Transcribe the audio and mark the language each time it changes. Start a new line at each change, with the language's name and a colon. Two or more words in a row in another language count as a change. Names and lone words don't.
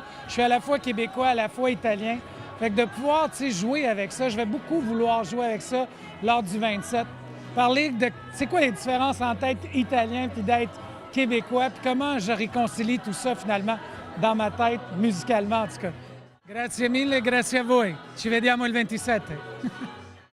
French: Je suis à la fois québécois, à la fois italien. Fait que de pouvoir, jouer avec ça, je vais beaucoup vouloir jouer avec ça lors du 27. Parler de c'est quoi les différences entre être italien puis d'être québécois, puis comment je réconcilie tout ça, finalement, dans ma tête, musicalement, en tout cas.
Italian: Grazie mille, grazie a voi. Ci vediamo il 27.